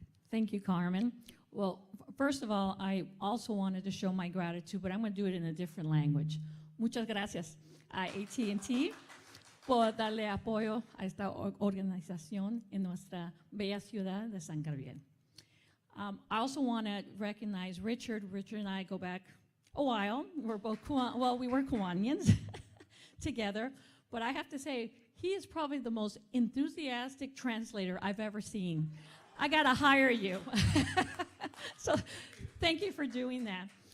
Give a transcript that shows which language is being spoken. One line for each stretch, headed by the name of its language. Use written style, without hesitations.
English: Thank you, Carmen. Well, first of all, I also wanted to show my gratitude, but I'm going to do it in a different language.
Spanish: Muchas gracias a AT&T por darle apoyo a esta organización en nuestra bella ciudad de San Gabriel.
English: I also want to recognize Richard. Richard and I go back a while. We're both we were Kiwanians together, but I have to say, he is probably the most enthusiastic translator I've ever seen. I got to hire you. So thank you for doing that.